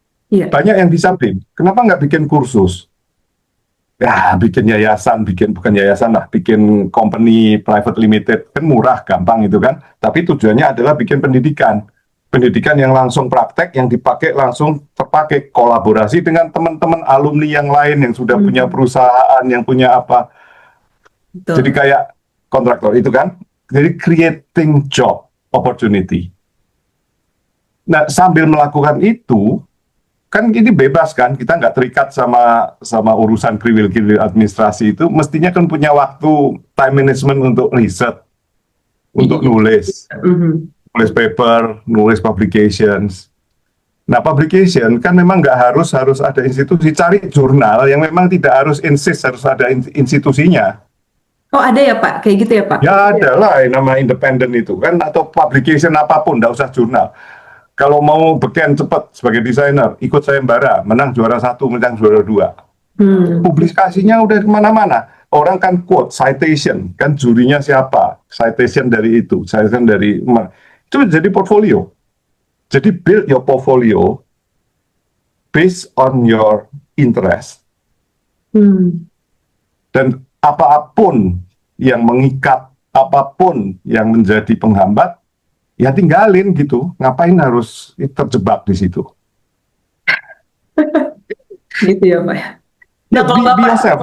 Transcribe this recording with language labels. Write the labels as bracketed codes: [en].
[id] Banyak yang bisa BIM. Kenapa nggak bikin kursus? Ya, bikin yayasan, bukan yayasan lah, bikin company private limited, kan murah, gampang itu kan. Tapi tujuannya adalah bikin pendidikan. Pendidikan yang langsung praktek, yang dipakai langsung terpakai, kolaborasi dengan teman-teman alumni yang lain yang sudah punya perusahaan, yang punya apa. Betul. Jadi kayak kontraktor itu kan. Jadi [en] creating job opportunity. [id] Nah, sambil melakukan itu, kan ini bebas kan, kita nggak terikat sama urusan kriwil administrasi itu, mestinya kan punya waktu time management untuk riset, untuk nulis paper, nulis publications. Nah, publication kan memang nggak harus ada institusi, cari jurnal yang memang tidak harus insist harus ada institusinya. Oh, ada ya Pak, kayak gitu ya Pak? Ya ada lah, nama independen itu kan, atau publication apapun, nggak usah jurnal. Kalau mau beken cepat sebagai desainer, ikut sayembara, menang juara 1, menang juara 2. Publikasinya udah kemana-mana. Orang kan quote, citation, kan jurinya siapa, citation dari itu, citation dari itu jadi portfolio. Jadi [en] build your portfolio based on your interest. [id] Dan apapun yang mengikat, apapun yang menjadi penghambat, ya tinggalin gitu. Ngapain harus terjebak di situ? Gitu ya Pak. Nah, kalau [en] be [id] Bapak, [en] yourself.